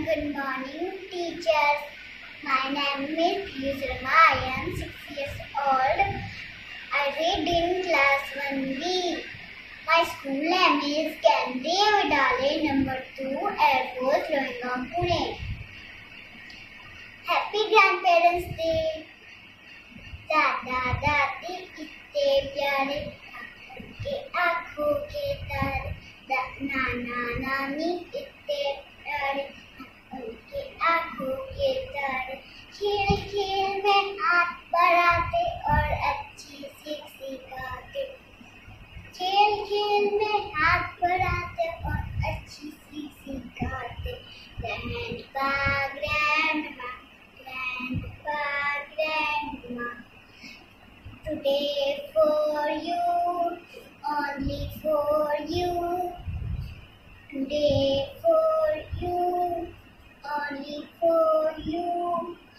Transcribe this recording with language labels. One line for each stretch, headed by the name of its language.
English: Good morning teachers. My name is Yusrama. I am 6 years old. I read in class 1B. My school name is Kendriya Vidyalaya number 2, Air Force, Loingaon, Pune. Happy Grandparents Day.
Hindi: दादा दादी इतने प्यारे, उनके आँखों के तारे, नाना नानी इतने प्यारे, उनके आँखों के तारे, खेल खेल में हाथ बढ़ाते और अच्छी सीख सिखाते, खेल खेल में हाथ बढ़ाते और अच्छी सीख सिखाते।
English: Grandpa, Grandma, Grandpa, Grandma, today for you, only for you. Today for you, only for you.